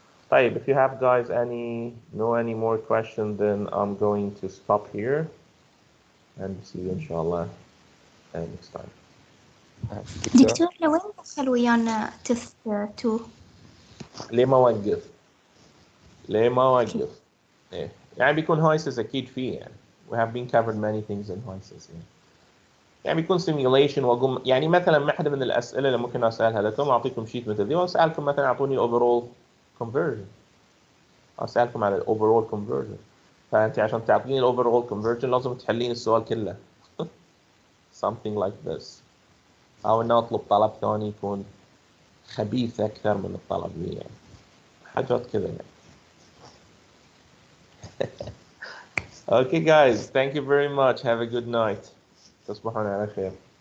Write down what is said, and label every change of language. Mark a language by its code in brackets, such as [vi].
[en] طيب, if you have guys any more questions, then I'm going to stop here and see you inshallah next time. [ar] دكتور لوين دخل ويانا تف 2؟ ليه ما وقف إيه يعني بيكون HYSYS أكيد فيه يعني [en] we have been covered many things in HYSYS [ar] يعني بيكون simulation وأقوم يعني مثلا واحدة من الأسئلة اللي ممكن أسألها لكم أعطيكم شيت مثل ذي وأسألكم مثلا أعطوني overall conversion، أسألكم على overall conversion، فأنت عشان تعطيني overall conversion لازم تحلين السؤال كله [en] something like this، [ar] أو إن أطلب طلب ثاني يكون خبيث أكثر من الطلب لي يعني حاجات كذا يعني. [en] Okay guys, thank you very much. Have a good night. [ar] تصبحون على خير.